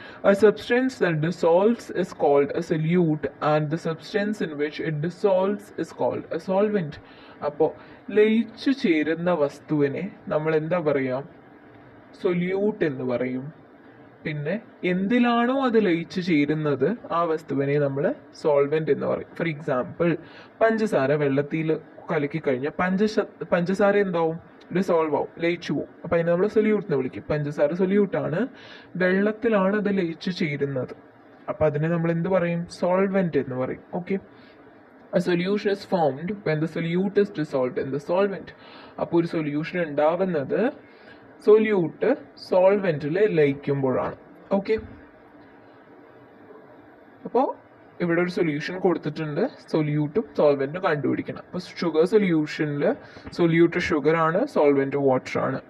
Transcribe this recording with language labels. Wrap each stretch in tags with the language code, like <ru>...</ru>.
<en>A substance that dissolves is called a solute and the substance in which it dissolves is called a solvent.</en> <ml>അപ്പോൾ ലയിച്ചു ചേരുന്ന വസ്തുവിനെ നമ്മൾ എന്താ പറയാം? സൊല്യൂട്ട് എന്ന് പറയും. പിന്നെ എന്തിലാണോ അത് ലയിച്ചു ചേരുന്നത് ആ വസ്തുവിനെ നമ്മൾ സോൾവെന്റ് എന്ന് പറയും.</ml> <en>for example,</en> <ml>പഞ്ചസാര വെള്ളത്തിൽ കലക്കി കഴിഞ്ഞാൽ പഞ്ചസാര എന്താവും? ഡിസോൾവ് ആവും, ലയിച്ചു പോവും. അപ്പം അതിനെ നമ്മൾ സൊല്യൂട്ട് എന്ന് വിളിക്കും. പഞ്ചസാര സൊല്യൂട്ടാണ്, വെള്ളത്തിലാണ് അത് ലയിച്ചു ചേരുന്നത്. അപ്പം അതിനെ നമ്മൾ എന്ത് പറയും? സോൾവെന്റ് എന്ന് പറയും. Okay.</ml> <en>A solution is formed when the solute is dissolved in the solvent.</en> <ml>അപ്പോൾ ഒരു സൊല്യൂഷൻ ഉണ്ടാവുന്നത് സൊല്യൂട്ട് സോൾവെന്റിൽ ലയിക്കുമ്പോഴാണ്. ഓക്കെ. അപ്പോൾ ഇവിടെ ഒരു സൊല്യൂഷൻ കൊടുത്തിട്ടുണ്ട്, സൊല്യൂട്ടും സോൾവെന്റും കണ്ടുപിടിക്കണം. അപ്പോൾ ഷുഗർ സൊല്യൂഷനിൽ സൊല്യൂട്ട് ഷുഗർ ആണ്, സോൾവെന്റ് വാട്ടർ ആണ്.</ml>